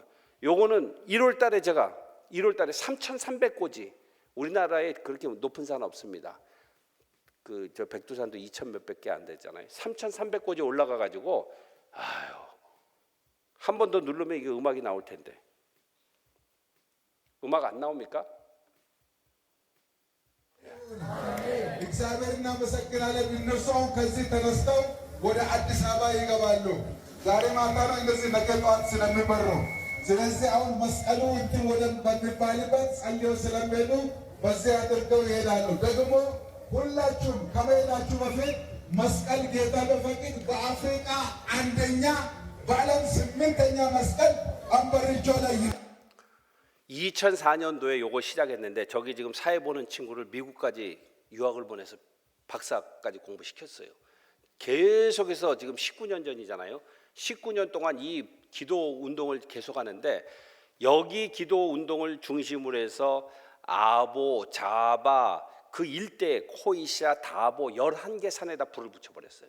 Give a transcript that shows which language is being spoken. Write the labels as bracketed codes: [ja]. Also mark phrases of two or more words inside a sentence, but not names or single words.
[ko] 요거는 1월 달에 3,300고지. 우리나라에 그렇게 높은 산 없습니다. 저 백두산도 2,000 몇백 개 안 되잖아요. 3,300고지 올라가 가지고 한 번 더 누르면 이게 음악이 나올 텐데. 음악 안 나옵니까? [am] እግዚአብሔር እናመሰግናለን። እነሱ አሁን ከዚህ ተነስተው ወደ አዲስ አበባ ይገባሉ። ዛሬ ማታ ነው እንደዚህ ነገ ጠዋት ስለሚበሩ ስለዚህ አሁን መስቀሉ እንትን ወደ በሚባልበት ጸልየው ስለሚሄዱ በዚህ አድርገው ይሄዳሉ። ደግሞ ሁላችሁም ከመሄዳችሁ በፊት መስቀል ጌታ በፈቅድ በአፍሪካ አንደኛ በዓለም 8ኛ መስቀል አንበርቾ ላይ [ko] 2004년도에 요거 시작했는데 저기 지금 사회 보는 친구를 미국까지 유학을 보내서 박사까지 공부시켰어요. 계속해서 지금 19년 전이잖아요. 19년 동안 이 기도 운동을 계속하는데 여기 기도 운동을 중심으로 해서 아보, 자바 그 일대 코이시아, 다보 11개 산에다 불을 붙여버렸어요.